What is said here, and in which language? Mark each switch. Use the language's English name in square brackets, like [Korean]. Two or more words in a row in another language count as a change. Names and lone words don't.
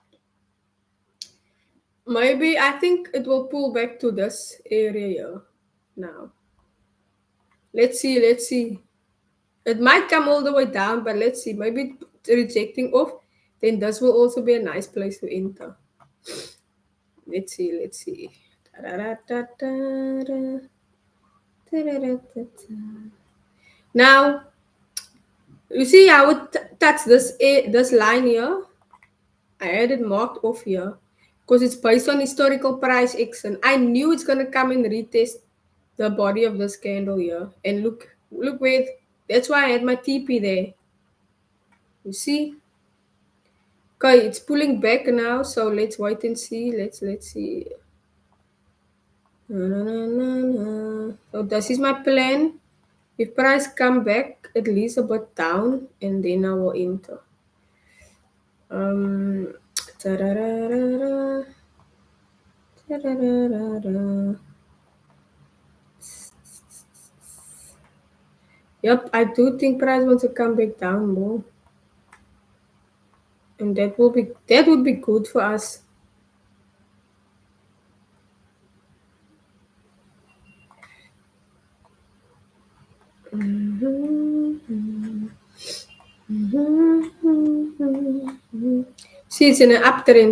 [English] Maybe I think it will pull back to this area here now. Let's see, let's see. It might come all the way down, but let's see. Maybe rejecting off, then this will also be a nice place to enter. Let's see, let's see. Ta-ra-ra-ta-ta-ra, ta-ra-ra-ta-ta. Now, you see how it touch this line here? I had it marked off here because it's based on historical price action. I knew it's gonna come and retest the body of this candle here. And look where that's why I had my TP there. You see? Okay, it's pulling back now, so let's wait and see. Let's see. Na, na, na, na, na. So this is my plan. If price come back at least a bit down, and then I will enter. Um, ta-ra-ra-ra-ra, ta-ra-ra-ra-ra. Yep, I do think price wants to come back down more, and that would be good for us. See, it's in an uptrend.